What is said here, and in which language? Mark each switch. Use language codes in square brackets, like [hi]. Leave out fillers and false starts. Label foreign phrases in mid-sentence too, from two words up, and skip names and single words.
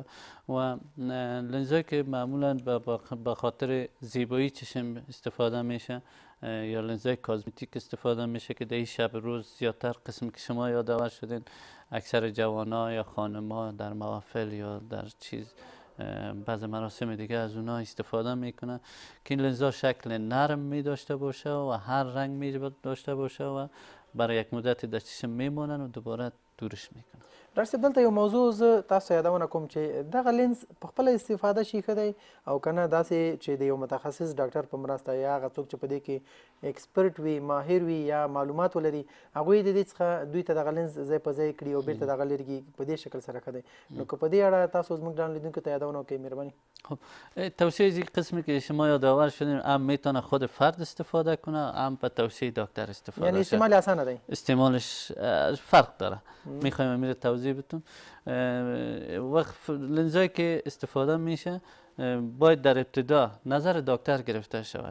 [fa] و لنزهایی که معمولا به خاطر زیبایی چشم استفاده میشه یا لنزهای کازمتیک استفاده میشه که در این شب روز زیادتر قسم که شما یادآور شدین اکثر جوانا یا خانما در محافل یا در بعض مراسم دیگه از اونها استفاده میکنن که این لنزها شکل نرم می داشته باشه و هر رنگ می داشته باشه و برای یک مدت در چشم میمونن و دوباره دورش میکنه. [ps] ډاکټر صاحب دلته یو موضوع زه تاسو یادونه کوم چې دغه لینز په خپله استفاده شي ښه دی او که نه داسې چې د یو متخصص ډاکټر په مرسته یا هغه څوک چې په دې کې ایکسپرټ وي ماهر وي یا معلومات ولري هغوی د دې څخه دوی ته دغه لینز ځای په ځای کړي او بیرته دغه لرې کړي په دې شکل سره ښه دی. نو که په دې اړه تاسو زموږ ګران لیدونکو ته یادونه وکړئ مهرباني. [fa] خب توصیه از این قسمی که شما یادآور شدیم هم میتونه خود فرد استفاده کنه هم به توصیه دکتر استفاده [ps] یعنی استعمال آسانه دی؟ [fa] استعمالش فرق داره. میخوایم امیر توضیح بدم. وقت لنزایی که استفاده میشه باید در ابتدا نظر دکتر گرفته شود.